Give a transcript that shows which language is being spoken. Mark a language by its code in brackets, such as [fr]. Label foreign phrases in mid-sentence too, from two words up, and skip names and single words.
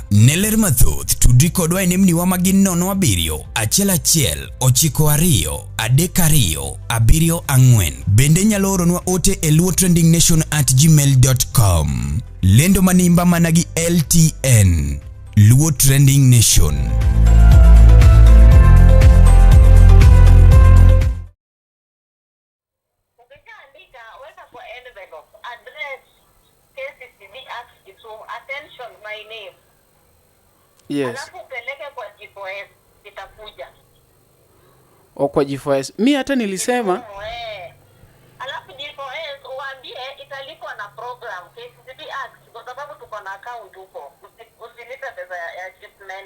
[luo] Ne ler mathoth tudri kodwa e nembniwa magin 07 1 1 9 2 3 2 7 4. Bende nyalo oronwa ote e luotrendingnation@gmail.com. Lendo manimba mana gi LTN Luo Trending Nation. [en] Attention, my name. Yes. [sw] Alafu peleke kwa G4S itakuja. O kwa G4S. Mi hata nilisema. Alafu G4S uambie italipwa na program KCB Act kwa sababu tuko na account huko. Usilipe pesa ya shipment.